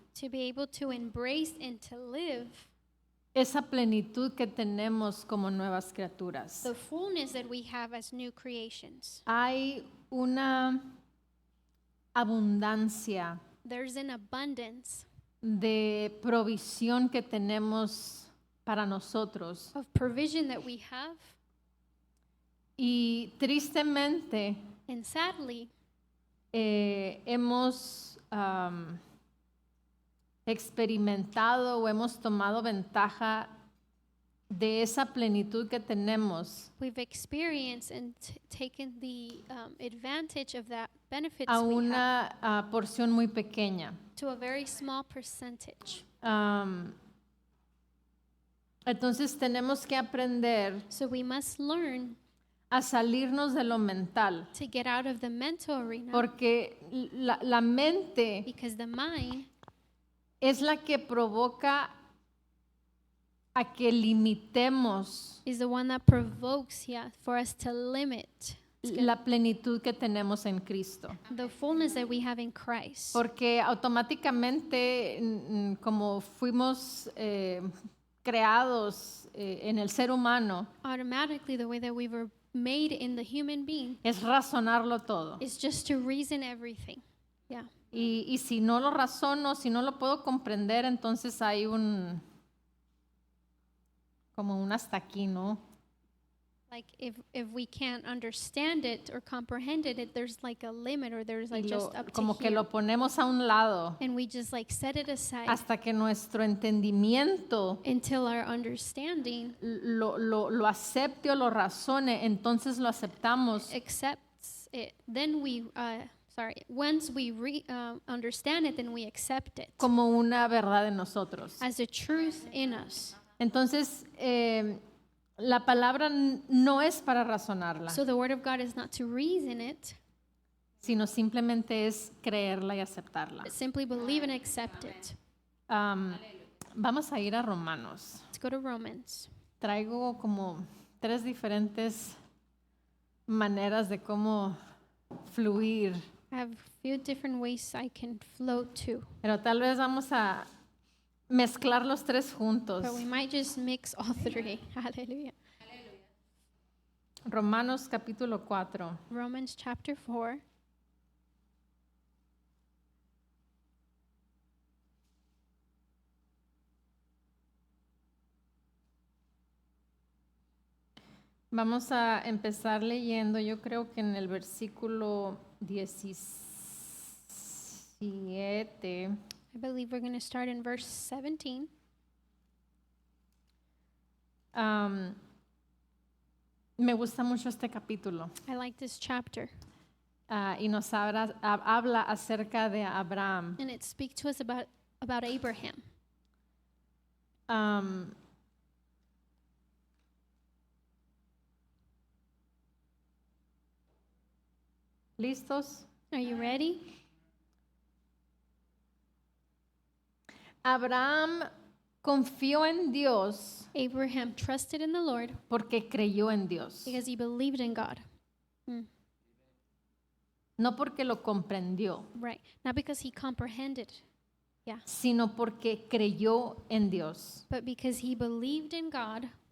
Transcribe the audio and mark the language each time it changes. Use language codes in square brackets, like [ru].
[en] to be able to embrace and to live [es] esa plenitud que tenemos como nuevas criaturas. [en] the fullness that we have as new creations. [es] Hay una abundancia [en] There's an abundance [es] de provisión que tenemos para nosotros. [en] of provision that we have, [es] Y tristemente [en] and sadly, [es] hemos experimentado o hemos tomado ventaja de esa plenitud que tenemos [en] we've experienced and taken the advantage of that benefits [es] a [en] we have [es] una porción muy pequeña. [en] to a very small percentage. [es] Entonces tenemos que aprender [en] So we must learn [es] a salirnos de lo mental, [en] to get out of the mental arena, [es] porque la mente [en] because the mind [es] es la que provoca a que limitemos [en] is the one that provokes, for us to limit [es] la plenitud que tenemos en Cristo. [en] the fullness that we have in Christ. [es] Porque automáticamente, como fuimos creados en el ser humano, [en] Automatically, the way that we were made in the human being [es] es razonarlo todo. [en] is just to reason everything. Yeah. [es] Y si no lo razono, si no lo puedo comprender, entonces hay como un hasta aquí, ¿no? [en] Like if we can't understand it or comprehend it, there's like a limit, or there's like [es] Y [en] just up to [es] como que [en] here. [es] lo ponemos a un lado [en] And we just like set it aside [es] hasta que nuestro entendimiento [en] until our understanding [es] lo acepte o lo razone, entonces lo aceptamos [en] accepts it. Then once we understand it, then we accept it [es] como una verdad en nosotros. [en] as a truth in us. [es] Entonces, la palabra no es para razonarla, [en] So the word of God is not to reason it, [es] sino simplemente es creerla y aceptarla. [en] but simply believe and accept it. [es] Vamos a ir a Romanos. [en] Let's go to Romans. [es] Traigo como 3 diferentes maneras de cómo fluir, [en] I have a few different ways I can flow to, [es] pero tal vez vamos a mezclar los 3 juntos. [en] but we might just mix all three. Hallelujah. [es] Romanos capítulo 4. [en] Romans chapter 4. [es] Vamos a empezar leyendo, yo creo que en el versículo 17. [en] I believe we're going to start in verse 17. [es] Me gusta mucho este capítulo [en] I like this chapter, [es] y nos habla acerca de Abraham. [en] and it speaks to us about Abraham. [es] ¿Listos? [en] Are you ready? [es] Abraham confió en Dios [en] Abraham trusted in the Lord [es] porque creyó en Dios, [en] because he believed in God. [es] no porque lo comprendió, [en] Right. Not because he comprehended, [es] sino porque creyó en Dios. [en] but because he believed in God.